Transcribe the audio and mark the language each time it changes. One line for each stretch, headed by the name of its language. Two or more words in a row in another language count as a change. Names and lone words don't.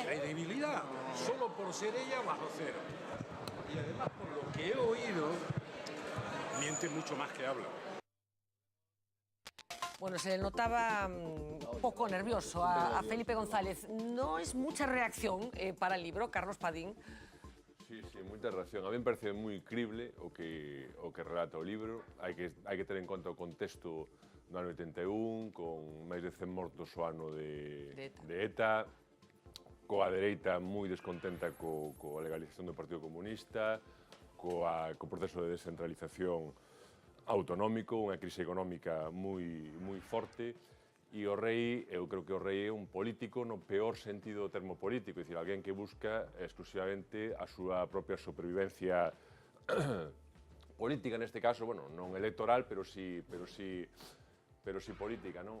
Spanish: Credibilidad, solo por ser ella bajo cero. Y además, por lo que he oído, miente mucho más que habla. Bueno, se le notaba un poco nervioso a Felipe González. No es mucha reacción para el libro, Carlos Padín.
Galician: Sí, moita reacción.
Spanish: A mí me parece
Galician: moi crible o que relata o libro. Hai que ter en conta o contexto do ano 81, con máis de 100 mortos o ano de ETA, coa dereita moi descontenta coa legalización do Partido Comunista, co proceso de descentralización autonómico, unha crise económica moi forte, e o rei, eu creo que o rei é un político no peor sentido do termo político, é dicir, alguén que busca exclusivamente a súa propia supervivencia política, neste caso, bueno, non electoral, pero sí política, non?